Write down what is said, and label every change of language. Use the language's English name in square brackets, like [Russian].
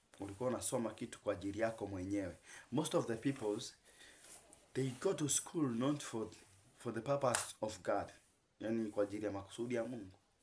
[Swahili] Ulikuwa unasoma kitu kwa ajili yako mwenyewe. [English] Most of the peoples, they go to school not for the purpose of God. [Swahili] Yani kwa ajili ya makusudi ya Mungu.